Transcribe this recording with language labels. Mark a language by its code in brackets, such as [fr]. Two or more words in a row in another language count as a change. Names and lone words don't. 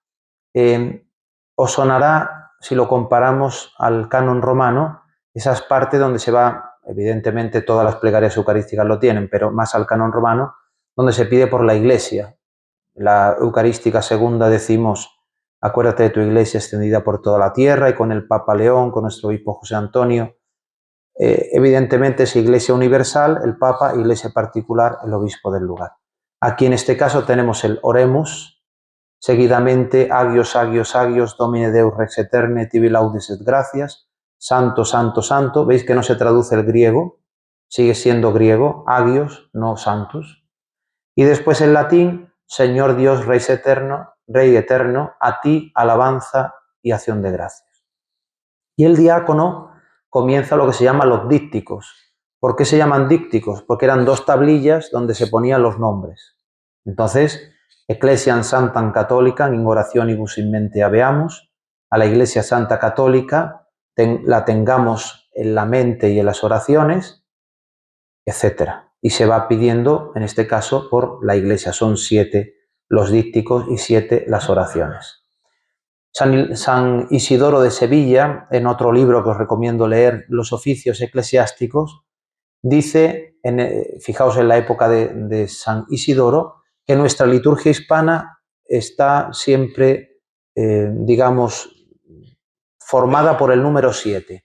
[es] Os sonará, si lo comparamos al canon romano, esas partes donde se va, evidentemente todas las plegarias eucarísticas lo tienen, pero más al canon romano, donde se pide por la Iglesia. La Eucarística segunda decimos acuérdate de tu iglesia extendida por toda la tierra, y con el Papa León, con nuestro obispo José Antonio. Evidentemente es iglesia universal, el Papa, iglesia particular, el obispo del lugar. Aquí en este caso tenemos el Oremus, seguidamente [el] Agios, Agios, Agios, [la] Domine Deus Rex Eterne, tibi laudes et gracias, [es] Santo, Santo, Santo. Veis que no se traduce el griego, sigue siendo griego, Agios, no Santus. Y después en latín, Señor Dios, Rey eterno, a ti alabanza y acción de gracias. Y el diácono comienza lo que se llama los dípticos. ¿Por qué se llaman dípticos? Porque eran 2 tablillas donde se ponían los nombres. Entonces, [la] Ecclesiam Santam Catholicam in orationibus in mente habeamus, [es] a la Iglesia Santa Católica la tengamos en la mente y en las oraciones, etc. Y se va pidiendo, en este caso, por la Iglesia. Son 7 los dípticos y 7 las oraciones. San Isidoro de Sevilla, en otro libro que os recomiendo leer, Los oficios eclesiásticos, dice, fijaos en la época de San Isidoro, que nuestra liturgia hispana está siempre, digamos, formada por el número 7.